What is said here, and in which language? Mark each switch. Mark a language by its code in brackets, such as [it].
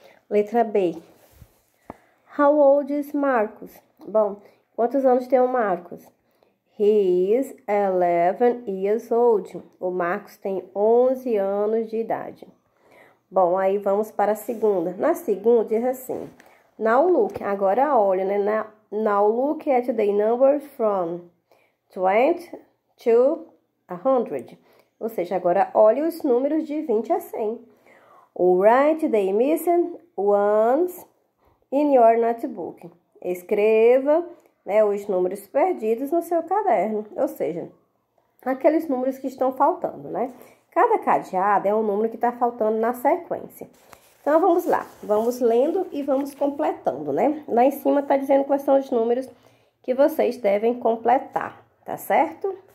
[pt] Letra B, [en] How old is Marcos? [pt] Bom, quantos anos tem o Marcos? [en] He is 11 years old. [pt] O Marcos tem 11 anos de idade. Bom, aí vamos para a segunda. Na segunda diz assim: [en] Now look, [pt] agora olha, [en] Now look at the numbers from 20 to 100. [pt] Ou seja, agora olhe os números de 20 a 100. [en] Write the missing ones in your notebook. [pt] Escreva os números perdidos no seu caderno, ou seja, aqueles números que estão faltando, Cada cadeado é um número que está faltando na sequência. Então, vamos lá, vamos lendo e vamos completando, Lá em cima está dizendo quais são os números que vocês devem completar, tá certo?